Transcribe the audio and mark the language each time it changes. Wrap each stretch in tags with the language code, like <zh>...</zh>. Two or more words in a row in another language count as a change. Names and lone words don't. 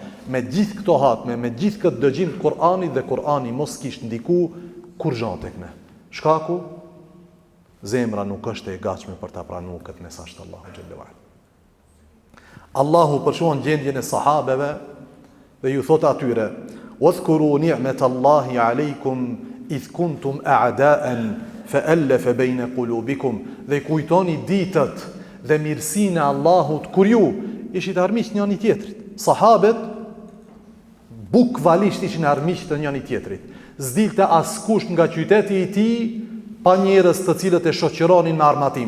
<sq>Me gjithë këto hatme, me gjithë këtë dëgjim të Kur'anit dhe Kur'ani mos kishte ndiku kur gjan tek ne. Shkaku, zemra nuk është e gatshme për ta pranuar këtë mesazh të Allahu xhallahu ala. Allahu përshuan gjendjen e sahabeve dhe ju thot atyre:</sq> <ar>"واذكروا نعمة الله عليكم إذ كنتم أعداء فألف بين قلوبكم."</ar> <sq>Dhe kujtoni ditët dhe mirësinë e Allahut kur ju ishit armiq njëri tjetrit. Sahabët bukvalisht ishin armiq të njëri tjetrit. S'dilte askush nga qyteti i tij pa njerëz të cilët e shoqëronin me armatim.</sq>